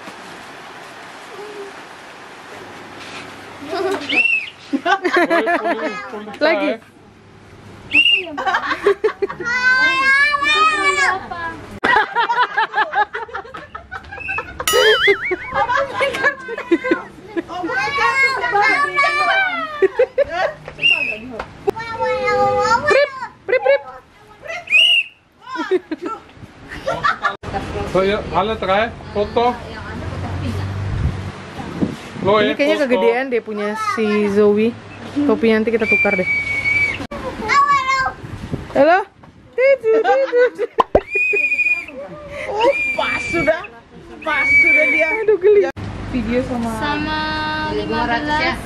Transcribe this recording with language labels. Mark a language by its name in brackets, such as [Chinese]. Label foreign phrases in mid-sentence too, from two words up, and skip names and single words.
[Indonesian] Lagi. Oh, bukan Prip, prip, prip. [Dutch] Wil je alle drie? Foto? Louis, [Indonesian] Ini kayaknya foto. kegedean deh punya si Zoe. Topinya nanti kita tukar deh. Halo? Tidu, tidu. pas sudah. Pas sudah dia. Aduh geli. Video sama Sama 500 ya?